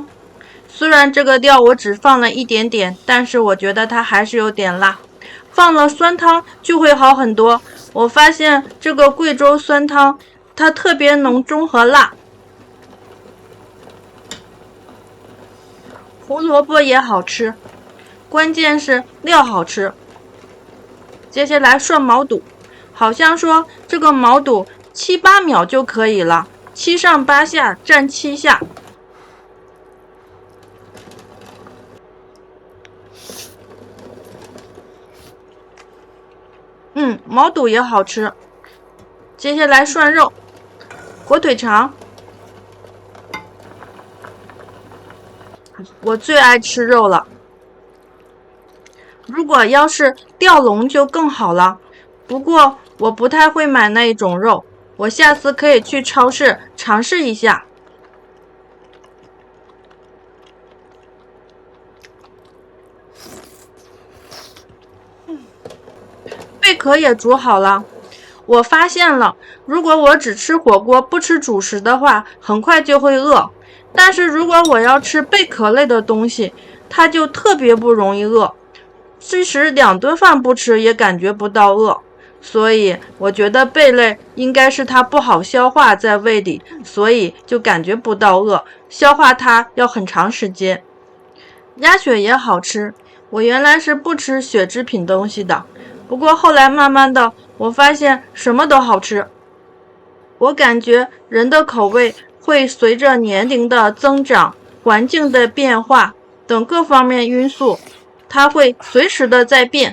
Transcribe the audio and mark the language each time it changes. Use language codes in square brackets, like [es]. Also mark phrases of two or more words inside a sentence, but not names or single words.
[zh] 雖然這個料我只放了一點點，但是我覺得它還是有點辣。放了酸湯就會好很多。我發現這個貴州酸湯，它特別濃中和辣。胡蘿蔔也好吃，關鍵是料好吃。接下來涮毛肚，好像說這個毛肚7、8秒就可以了。7上8下，蘸7下。毛肚也好吃。接下來涮肉，火腿腸。我最愛吃肉了。如果要是吊籠就更好了，不過我不太会買那種肉。我下次可以去超市嘗試一下。貝殼也煮好了。我發現了，如果我只吃火鍋不吃主食的話，很快就會餓。但是如果我要吃貝殼類的東西，它就特別不容易餓。即使2頓飯不吃也感覺不到餓。所以我覺得貝類應該是它不好消化在胃裡，所以就感覺不到餓，消化它要很長時間。鴨血也好吃，我原來是不吃血制品東西的，不過後來慢慢的我發現什麼都好吃。我感覺人的口味會隨着年齡的增長、環境的變化等各方面因素，它會隨時的在變。